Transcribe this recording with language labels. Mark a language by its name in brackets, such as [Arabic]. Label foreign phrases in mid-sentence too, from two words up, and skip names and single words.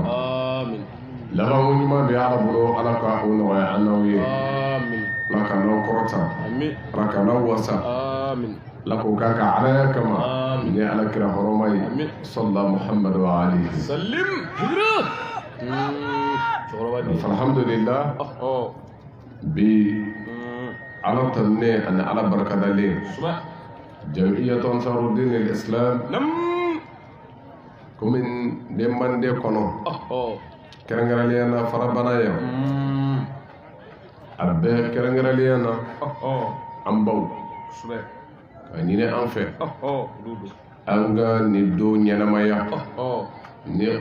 [Bambara] laban ɲuman bɛ ala bolo ala ka o nɔgɔya an n'aw ye ala ka n'aw kɔrɔta ala ka n'aw wasa ala k'o k'a ka alaya kama ni ala kira hɔrɔma ye [Arabic] صلى الله محمد وآله. [Bambara] alhamdulillah bi ala tanne ani ala barikadalen jam'iyyatu ansarudin al-islam komi ne mande kɔnɔ kɛrɛnkɛrɛnnenya na farabana yan a bɛɛ kɛrɛnkɛrɛnnenya na an baw ka ɲini an fɛ an ka nin don ɲɛnamaya ni o